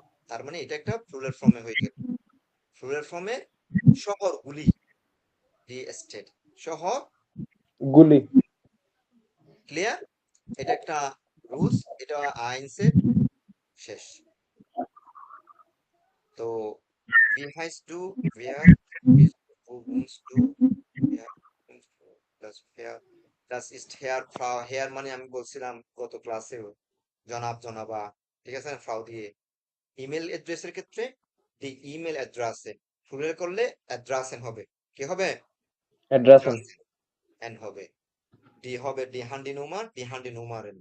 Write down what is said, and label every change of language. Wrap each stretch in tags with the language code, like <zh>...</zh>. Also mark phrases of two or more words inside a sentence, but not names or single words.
<bn>তার মানে এটা একটা প্লুরাল ফর্মে হয়ে গেল। প্লুরাল ফর্মে শহরগুলি,</bn> <de>die Städte,</de> <bn>শহর গুলি। ক্লিয়ার? এটা একটা রুলস, এটা আইনসের শেষ। তো</bn> <de>wie heißt du, wer bist du, wo wohnst du, wer wohnst du, das ist Herr, Frau, Herr</de> <bn>মানে আমি বলছিলাম গত ক্লাসে জনাব, জনাবা, ঠিক আছে না, ফ্রাউ দিয়ে। ইমেল অ্যাড্রেসের ক্ষেত্রে</bn> <de>die E-Mail-Adresse,</de> <bn>প্লুরাল করলে অ্যাড্রেসেন হবে, কি হবে? অ্যাড্রেসন। এন হবে, ডি হবে</bn> <de>die Handynummer, die Handynummern.</de>